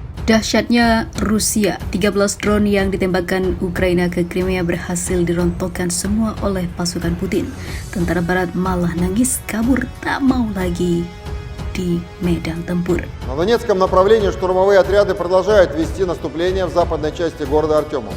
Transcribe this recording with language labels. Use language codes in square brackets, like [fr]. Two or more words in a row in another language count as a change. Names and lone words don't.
[id] Dahsyatnya Rusia, 13 drone yang ditembakkan Ukraina ke Crimea berhasil dirontokkan semua oleh pasukan Putin. Tentara Barat malah nangis kabur tak mau lagi di medan tempur. [ru] На Донецком направлении штурмовые отряды продолжают вести наступление в западной части города Артемов.